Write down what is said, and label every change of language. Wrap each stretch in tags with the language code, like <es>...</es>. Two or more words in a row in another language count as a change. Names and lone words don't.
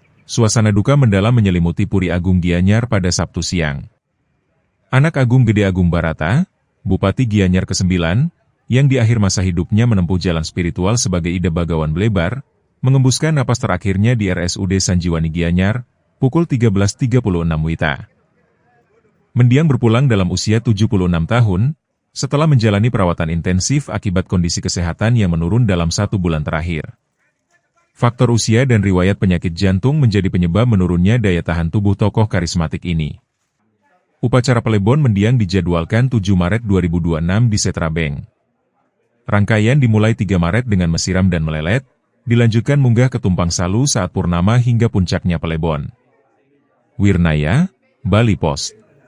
<id>Suasana duka mendalam menyelimuti Puri Agung Gianyar pada Sabtu siang. Anak Agung Gede Agung Barata, Bupati Gianyar ke-9, yang di akhir masa hidupnya menempuh jalan spiritual sebagai Ida Bagawan Blebar, mengembuskan napas terakhirnya di RSUD Sanjiwani Gianyar, pukul 13.36 WITA. Mendiang berpulang dalam usia 76 tahun, setelah menjalani perawatan intensif akibat kondisi kesehatan yang menurun dalam 1 bulan terakhir. Faktor usia dan riwayat penyakit jantung menjadi penyebab menurunnya daya tahan tubuh tokoh karismatik ini. Upacara pelebon mendiang dijadwalkan 7 Maret 2026 di Setra Bank. Rangkaian dimulai 3 Maret dengan mesiram dan melelet, dilanjutkan munggah ke Tumpang Salu saat purnama hingga puncaknya pelebon. Wirnaya, Bali Post.</id>